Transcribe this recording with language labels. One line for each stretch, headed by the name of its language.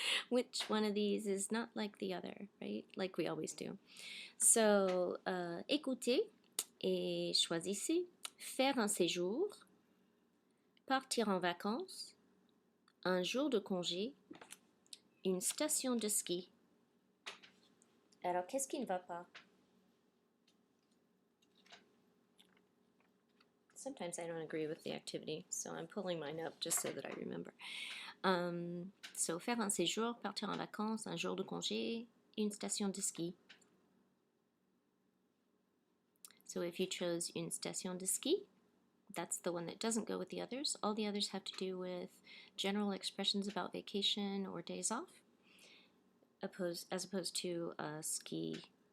English: Which one of these is not like the other, right? Like we always do. So,
French: écoutez et choisissez faire un séjour, partir en vacances, un jour de congé, une station de ski. Alors, qu'est-ce qui ne va pas?
English: Sometimes I don't agree with the activity, so I'm pulling mine up just so that I remember. So,
French: faire un séjour, partir en vacances, un jour de congé, une station de ski.
English: So if you chose
French: une station de ski,
English: that's the one that doesn't go with the others. All the others have to do with general expressions about vacation or days off, as opposed to a ski.